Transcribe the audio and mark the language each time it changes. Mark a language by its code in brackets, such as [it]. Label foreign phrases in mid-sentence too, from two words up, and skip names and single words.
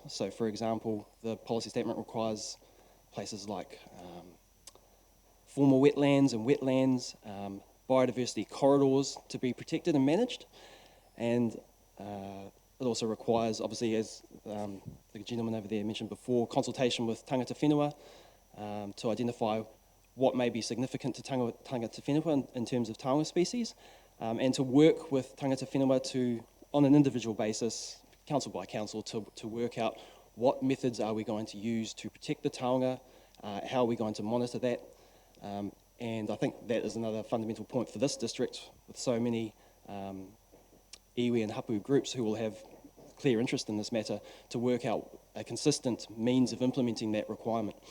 [en] So, for example, the policy statement requires places like formal wetlands and wetlands, biodiversity corridors to be protected and managed, and it also requires, obviously, as the gentleman over there mentioned before, consultation with [mi] tangata whenua [en] to identify what may be significant to [mi] tangata whenua [en] in terms of taonga species, and to work with [mi] tangata whenua [en] to, on an individual basis, council by council, to work out what methods are we going to use to protect the taonga, how are we going to monitor that, and I think that is another fundamental point for this district, with so many iwi and hapu groups who will have clear interest in this matter, to work out a consistent means of implementing that requirement.